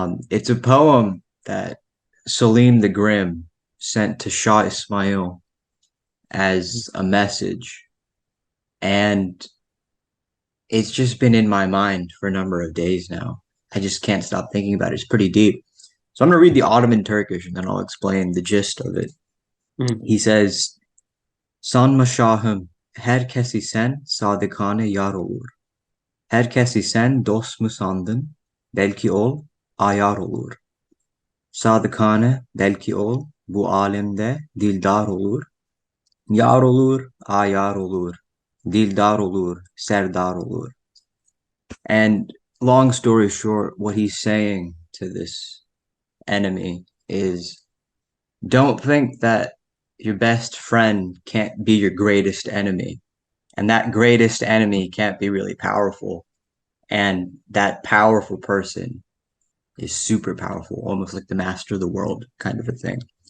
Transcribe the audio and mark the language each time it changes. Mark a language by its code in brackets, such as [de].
[en] It's a poem that Salim the Grim sent to Shah Ismail as a message. And it's just been in my mind for a number of days now. I just can't stop thinking about it. It's pretty deep. So I'm going to read the Ottoman Turkish and then I'll explain the gist of it. Mhm. He says, [tr] Sanma Şahım, herkesi sen sadıkane yar olur. Herkesi sen dost mu sandın? Belki ol, ayar olur. Sadıkane belki ol, bu alemde dildar olur. Yar olur, ayar olur. Dildar olur, serdar olur. [en] And long story short, what he's saying to this enemy is don't think that your best friend can't be your greatest enemy. And that greatest enemy can't be really powerful. And that powerful person is super powerful, almost like the master of the world kind of a thing.